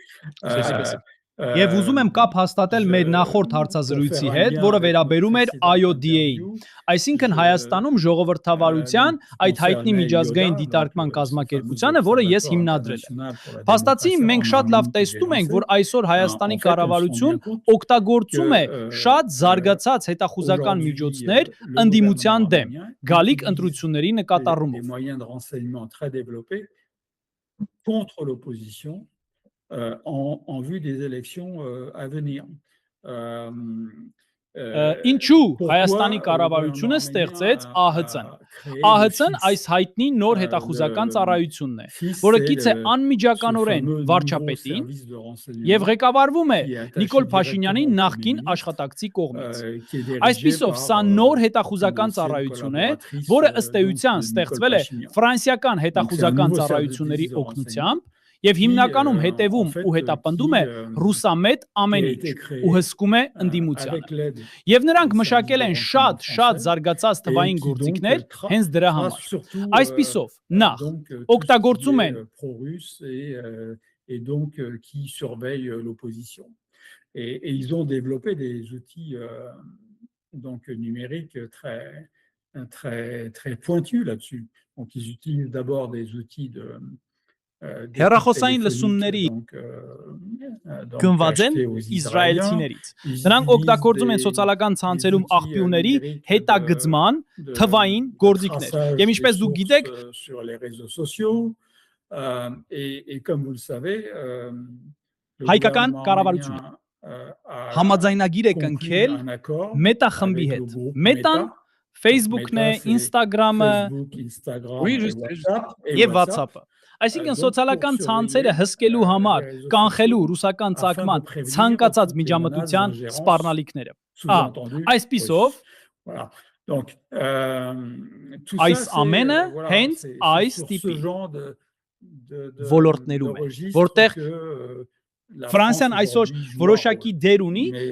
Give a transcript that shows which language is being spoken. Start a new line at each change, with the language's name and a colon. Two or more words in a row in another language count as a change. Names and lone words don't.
Armenian: Եվ ուզում եմ կապ հաստատել մեր նախորդ հարցազրույցի հետ, որը վերաբերում էր IODA-ին, այսինքն Հայաստանում ժողովրդավարության այդ հայտնի միջազգային դիտարկման կազմակերպությանը, որը ես հիմնադրել եմ։ Փաստացի մենք շատ լավ տեսնում ենք, որ այսօր Հայաստանի կառավարություն օգտագործում է շատ զարգացած հետախուզական միջոցներ ընդդիմության դեմ, գալիք ընտրությունների նկատառումով։
French: En vue des élections à venir.
Armenian: Ինչու Հայաստանի կառավարությունը ստեղծեց ԱՀԾ-ն։ ԱՀԾ-ն այս հայտնի նոր հետախուզական ծառայությունն է, որը գիծե անմիջականորեն վարչապետին եւ ղեկավարվում է Նիկոլ Փաշինյանի նախկին աշխատակցի կողմից։ Այսպիսով, սա նոր հետախուզական ծառայություն է, որը ըստ էության ստեղծվել է ֆրանսիական հետախուզական ծառայությունների օգնությամբ եւ հիմնականում հետևում ու հետապնդում է ռուսամետ ամեն ինչ ու հսկում է ընդդիմությանը։ Եվ նրանք մշակել են շատ զարգացած թվային գործիքներ հենց դրա համար։ Այսպիսով, նախ օգտագործում են
French: et donc qui surveillent l'opposition. Et ils ont développé des outils donc numériques très pointus là-dessus. Donc ils utilisent d'abord des outils
Armenian: Հեռախոսային լսումների գնված են իսրայելցիներից։ Նրանք օգտագործում են սոցիալական ցանցերում աղբյուրների հետագծման թվային գործիքներ։ Եվ ինչպես դուք գիտեք,
French: sur les réseaux sociaux et comme vous le savez,
Armenian: հայկական կառավարությունը համաձայնագիր է կնքել Մետա խմբի հետ։ Մետան Facebook-ն է, Instagram-ը, եւ WhatsApp-ը։ Այսինքն սոցիալական ցանցերը հսկելու համար կանխելու ռուսական ցակման ցանկացած միջամտության սպառնալիքները։ Այսպիսով, այս ամենը հենց այս տիպի ոլորտներում է, որտեղ Ֆրանսիան այսօր որոշակի դեր ունի,